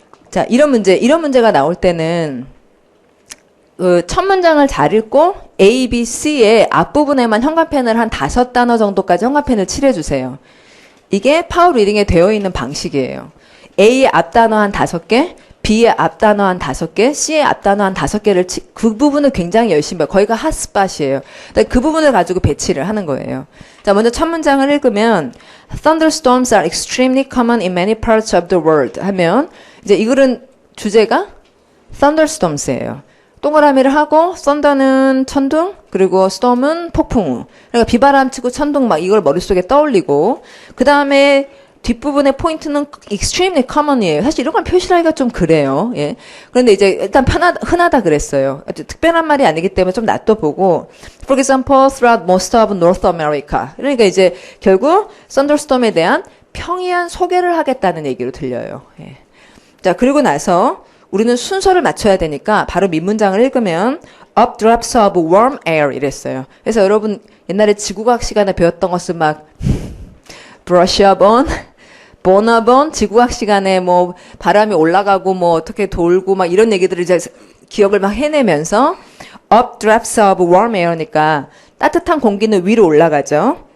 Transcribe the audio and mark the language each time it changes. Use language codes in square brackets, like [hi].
[ko] 자, 이런 문제가 나올 때는 그 첫 문장을 잘 읽고 A, B, C의 앞부분에만 현관펜을 한 5단어 정도까지 현관펜을 칠해주세요. 이게 파워 리딩에 되어 있는 방식이에요. A의 앞단어 한 5개, B의 앞단어 한 5개, C의 앞단어 한 5개를 그 부분을 굉장히 열심히 해요. 거기가 핫스팟이에요. 그 부분을 가지고 배치를 하는 거예요. [en] 자, 먼저 첫 문장을 읽으면 Thunderstorms are extremely common in many parts of the world [ko] 하면 이제 이거는 주제가 Thunderstorms예요. 동그라미를 하고 thunder는 천둥 그리고 storm은 폭풍우. 그러니까 비바람 치고 천둥 막 이걸 머릿속에 떠올리고 그 다음에 뒷부분의 포인트는 extremely common이에요. 사실 이런 걸 표시하기가 좀 그래요. 예. 그런데 이제 일단 흔하다 그랬어요. 특별한 말이 아니기 때문에 좀 놔둬보고 [en] for example throughout most of North America. [ko] 그러니까 이제 결국 thunderstorm에 대한 평이한 소개를 하겠다는 얘기로 들려요. 예. 자, 그리고 나서 우리는 순서를 맞춰야 되니까 바로 밑문장을 읽으면 [en] up drops of warm air [ko] 이랬어요. 그래서 여러분 옛날에 지구과학 시간에 배웠던 것을 막 [en] brush up on, burn up on [ko] 지구과학 시간에 뭐 바람이 올라가고 뭐 어떻게 돌고 막 이런 얘기들을 이제 기억을 막 해내면서 [en] up drops of warm air니까 [ko] 따뜻한 공기는 위로 올라가죠.